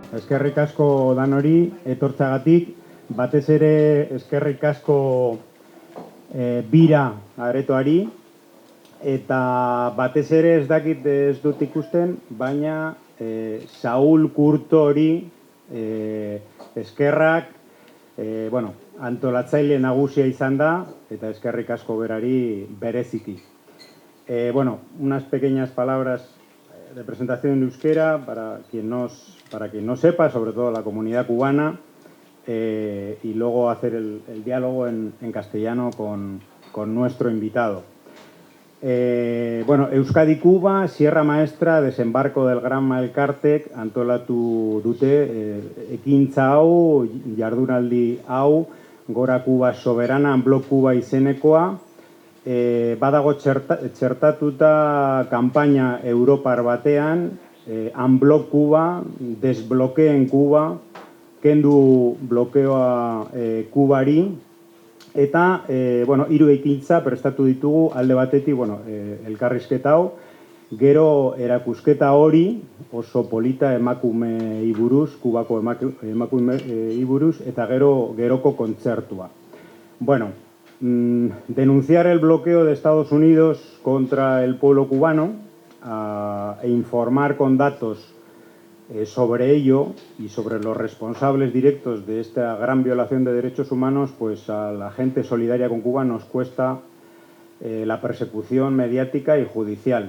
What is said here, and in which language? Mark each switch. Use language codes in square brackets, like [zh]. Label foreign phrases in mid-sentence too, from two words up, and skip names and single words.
[eu] eskerrik asko danori etortzagatik, batez ere eskerrik asko bira aretoari, eta batez ere ez dakit ez dut ikusten, baina Saul Kurtori eskerrak, antolatzaile nagusia izan da, eta eskerrik asko berari bereziki. [es] Unas pequeñas palabras de presentación en euskera para quien no sepa, sobre todo la comunidad cubana, y luego hacer el diálogo en castellano con nuestro invitado. [eu] Euskadi-Cuba, Sierra Maestra, desembarco del Gran Malkartek, antolatu dute, ekintza hau, jardunaldi hau, Gora Cuba Soberana, Unblock Cuba izenekoa, badago txertatuta kanpaina Europar batean, Unblock Cuba, [es] desbloqueen Cuba, [eu] kendu blokeoa Kubari, eta, hiru ekintza prestatu ditugu alde batetik, elkarrizketa hau, gero erakusketa hori oso polita emakumei buruz, Kubako emakumei buruz, eta geroko kontzertua. [es] Denunciar el bloqueo de Estados Unidos contra el pueblo cubano e informar con datos sobre ello y sobre los responsables directos de esta gran violación de derechos humanos, pues a la gente solidaria con Cuba nos cuesta la persecución mediática y judicial.